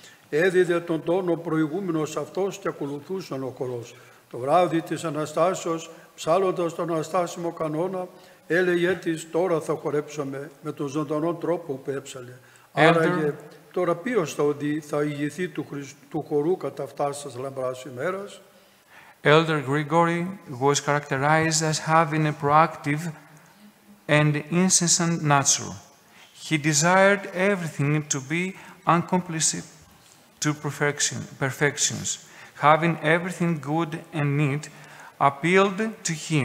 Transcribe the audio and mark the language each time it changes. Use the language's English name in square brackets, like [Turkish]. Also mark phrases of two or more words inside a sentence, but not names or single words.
[Greek] Έδιδε τον τόνο προηγούμενος αυτός και ακολουθούσαν ο χορός. Το βράδυ της Αναστάσεως, ψάλλοντας τον Αναστάσιμο κανόνα, έλεγε της, τώρα θα χορέψουμε με τον ζωντανό τρόπο που έψαλε. Άραγε, τώρα ποιος θα ηγηθεί του χορού κατά φτάσας λαμπράς ημέρας? [English] Elder Grigory was characterized as having a proactive and incessant nature. He desired everything to be accomplished to perfections. Having everything good and neat appealed to him.